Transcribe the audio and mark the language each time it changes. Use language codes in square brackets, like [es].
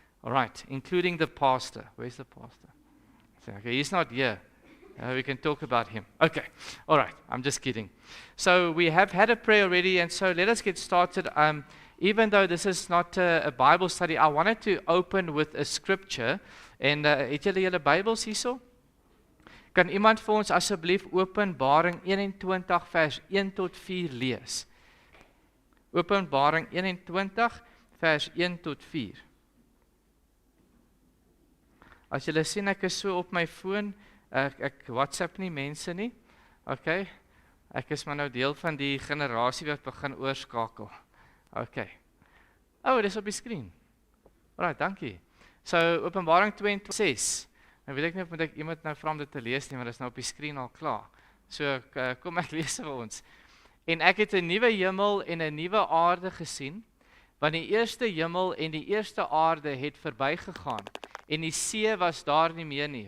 [en] All right, including the pastor. Where's the pastor? Okay, he's not here. We can talk about him. Okay, all right, I'm just kidding. So we have had a prayer already, and so let us get started. Even though this is not a Bible study, I wanted to open with a scripture. [af] En het julle julle Bybels hierso? Kan iemand vir ons asseblief Openbaring 21 vers 1 tot 4 lees? Openbaring 21 vers 1 tot 4. As julle sien, ek is so op my foon, ek WhatsApp nie mense nie. Okay. Ek is maar nou deel van die generasie wat begin oorskakel. Okay. Oh, dis op die skerm. Alright, dankie. So Openbaring 26. Nou weet ek nie of moet ek iemand nou vra om dit te lees nie, maar dit is nou op die skerm al klaar. So kom ek lees vir ons. En ek het 'n nuwe hemel en 'n nuwe aarde gesien, want die eerste hemel en die eerste aarde het verbygegaan, en die see was daar nie meer nie.